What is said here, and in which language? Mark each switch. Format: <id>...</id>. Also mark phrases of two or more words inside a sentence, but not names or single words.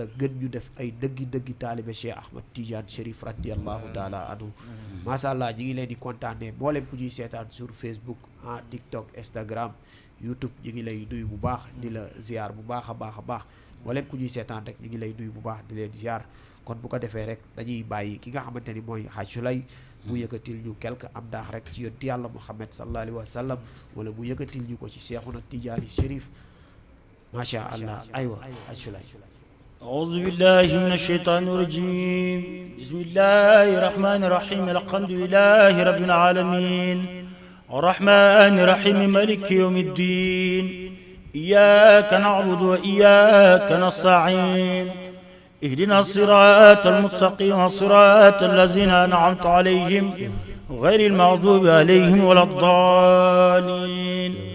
<wo>gën ñu def ay dëggi taalibe Cheikh Ahmad Tidiane Chérif</wo> <ar>رضي الله تعالى عنه ما شاء الله</ar> <wo>ñi ngi leen di kontaanee mboolem ku ñuy seetaan sur Facebook TikTok Instagram YouTube ñi ngi lay nuyu bu baax di la ziar bu baax a baax mboolem ku ñuy seetaan rek ñi ngi lay nuyu bu baax di leen ziar kon bu ko defee rek dañuy bàyyi ki nga xamante ni mooy Hadj Souley mu yëkkatil ñu quelque am daax rek ci yonent yàlla Muhammad</wo> <ar>صلى الله عليه وسلم</ar> <wo>wala mu yëkkatil ñu ko ci Cheikhuna Tidiane Chérif</wo> <ar>ما شاء الله</ar> <wo>aywa Hadj Souley</wo> <ar>أعوذ بالله من الشيطان الرجيم بسم الله الرحمن الرحيم الحمد لله رب العالمين الرحمن الرحيم مالك يوم الدين إياك نعبد وإياك نستعين اهدنا الصراط المستقيم صراط الذين أنعمت عليهم غير المغضوب عليهم ولا الضالين</ar>